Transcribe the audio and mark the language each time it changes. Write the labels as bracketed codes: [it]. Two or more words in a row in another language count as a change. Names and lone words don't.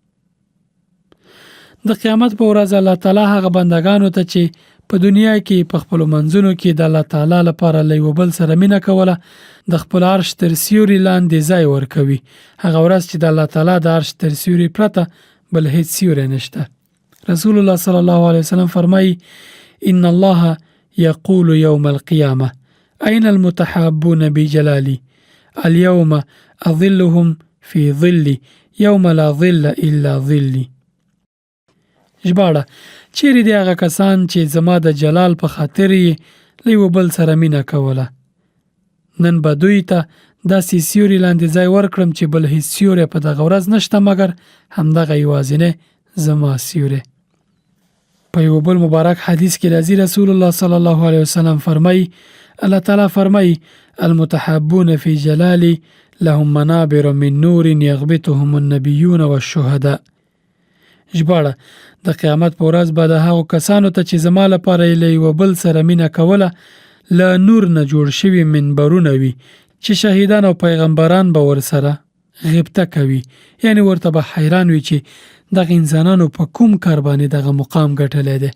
[ps] د قیامت په ورځ الله تعالی هغه بندگانو ته چې په دنیا کې په خپلو منځونو کې د الله تعالی لپاره له یو بل سره مینه کوله د خپل عرش تر سیوري لاندې ځای ورکوي. هغه ورځ چې د الله تعالی د عرش تر سیوري پرته بل هیڅ سیوری نشته. [ar] رسول الله صلی الله علیه وسلم [ps] فرمایي: [ar] ان الله يقول يوم القيامة أين المتحابون بجلالي اليوم أظلهم في ظلي يوم لا ظل إلا ظلي. [ps] ژباړه: چیرې دی هغه کسان چې زما د جلال په خاطر یې له یو بل سره مینه کوله؟ نن به دوی ته داسې سیوري لاندې ځای ورکړم چې بل هیڅ سیوری په دغه ورځ نشته مګر همدغه یوازینی زما سیوری. په یو بل مبارک حدیث کې راځي [ar] رسول الله صلی الله علیه وسلم [ps] فرمایي: الله تعالی فرمایي: [ar] المتحابون فی جلالی لهم منابر من نور یغبطهم النبیون والشهداء. [ps] ژباړه: د قیامت په ورځ به د هغو کسانو ته چې زما لپاره یې له یوه بل سره مینه کوله له نور نه جوړ شوي منبرونه وي چې شهیدان او پیغمبران به ورسره غبطه کوي. یعنی ورته به حیران وي چې دغه انسانانو په کوم کار باندې دغه مقام ګټلی دی.